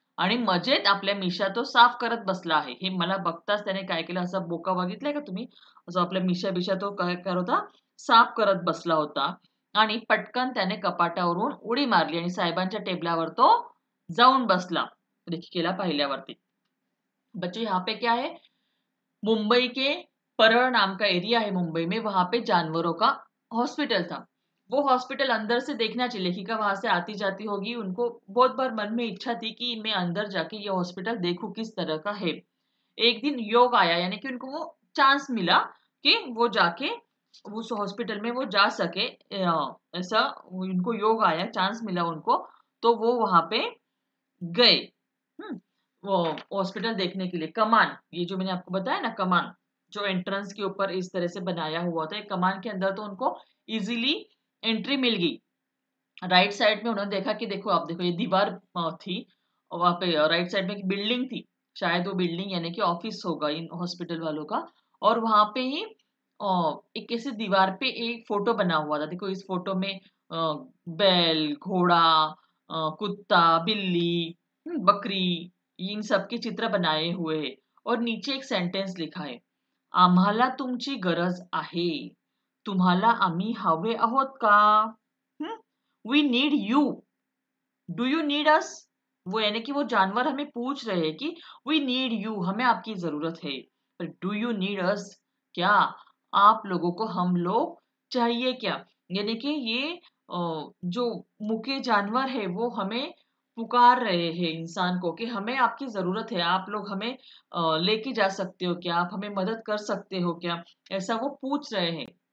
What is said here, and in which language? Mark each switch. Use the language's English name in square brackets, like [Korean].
[Marathi] आणि मजेत आपल्या मिशा तो साफ करत बसला आहे. हे मला बघताच त्याने काय केलं, असा बोका बघितलाय का तुम्ही? असं आपल्या मिशा-बिशा तो काय करत होता? साफ करत बसला होता आणि पटकन त्याने कपाटावरून उडी मारली आणि साहेबांच्या टेबलावर तो जाऊन बसला. लेखिकेला पाहिल्यावरती. [Hindi] बच्चों यहाँ पे क्या है? मुंबई के परळ नाम का एरिया है मुंबई में, वहां पे जानवरों का हॉस्पिटल था। वो हॉस्पिटल अंदर से देखना चाहिए। लेखिका वहां से आती जाती होगी, उनको बहुत बार मन में इच्छा थी कि मैं अंदर जाके ये हॉस्पिटल देखूं किस तरह का है। एक दिन योग आया, यानी कि उनको वो चांस मिला कि वो जाके उस हॉस्पिटल में वो जा सके। ऐसा उनको योग आया, चांस मिला उनको, तो वो वहां पे गए। हम्म, वो हॉस्पिटल देखने के लिए। कमान, ये जो मैंने आपको बताया ना, कमान जो एंट्रेंस के ऊपर इस तरह से बनाया हुआ था, एक कमान के अंदर तो उनको इजीली एंट्री मिल गई। राइट साइड में उन्होंने देखा कि देखो, आप देखो ये दीवार थी और वहां पे राइट साइड में एक बिल्डिंग थी। शायद वो बिल्डिंग यानी कि ऑफिस होगा इन हॉस्पिटल वालों का। और वहां पे ही एक ऐसे दीवार पे एक फोटो बना हुआ था। देखो इस फोटो में बैल, घोड़ा, कुत्ता, बिल्ली, बकरी, इन सब के चित्र बनाए हुए हैं। और नीचे एक सेंटेंस लिखा है, [Marathi] आम्हाला तुमची गरज आहे, तुम्हाला आम्ही हवे आहोत का? [English] We need you, do you need us? [Hindi] वो यानी कि वो जानवर हमें पूछ रहे हैं कि [English] we need you, [Hindi] हमें आपकी जरूरत है। पर [English] Do you need us? [Hindi] क्या आप लोगों को हम लोग चाहिए क्या? यानी कि ये जो मुके जानवर है वो हमें पुकार रहे हैं इंसान को कि हमें आपकी जरूरत है, आप लोग हमें लेके जा सकते हो क्या, आप हमें मदद कर सकते हो क्या, ऐसा वो पूछ रहे हैं।